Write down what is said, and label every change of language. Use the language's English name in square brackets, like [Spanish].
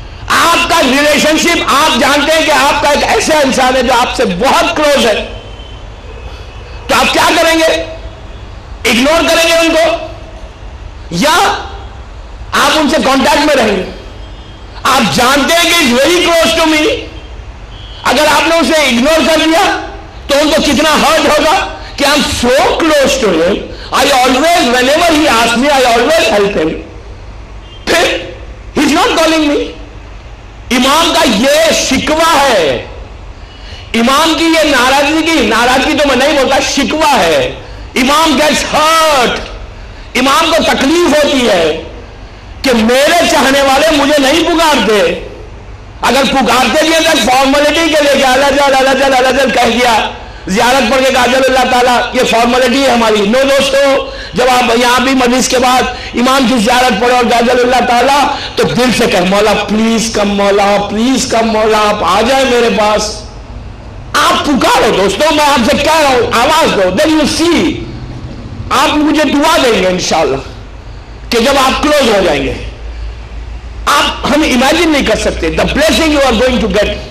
[Urdu] آپ کا ریلیشن شپ، آپ جانتے ہیں کہ آپ کا ایک ایسا انسان ہے جو آپ سے بہت کلوز ہے، تو آپ کیا کریں گے؟ اگنور کریں گے ان کو، یا آپ ان سے کانٹیکٹ میں رہیں گے؟ آپ جانتے ہیں کہ [English] Very close to me. [Urdu] اگر آپ نے اسے اگنور کر دیا تو ان کو کتنا ہرٹ ہوگا کہ [English] I'm so close to him. I always, whenever he asks me, I always help him. پھر he's not calling me. [Urdu] امام کا یہ شکوہ ہے، امام کی یہ ناراضگی تو میں نہیں بولتا، شکوہ ہے. [English] امام gets hurt. [Urdu] امام کو تکلیف ہوتی ہے کہ میرے چاہنے والے مجھے نہیں پکارتے. اگر پکارتے بھی ہیں تو فارملٹی کے لے کے اللہ جل کہہ دیا، زیارت پڑھ کے کہا جل اللہ تعالیٰ، یہ فارملٹی ہے ہماری. نو دوستو، جب آپ یہاں بھی مجلس کے بعد امام کی زیارت پڑھو اور کہا جل اللہ تعالیٰ، تو دل سے کہہ مولا [English] please come, [Urdu] مولا پلیز کم، مولا آپ آ جائیں میرے پاس. آپ پکارو دوستو، میں آپ سے کہہ رہا ہوں، آواز دو. [English] then you see, [Urdu] آپ مجھے دعا دیں گے انشاءاللہ کہ جب آپ کلوز ہو جائیں گے. آپ ہم امیجن نہیں کر سکتے [English] the blessing you are going to get.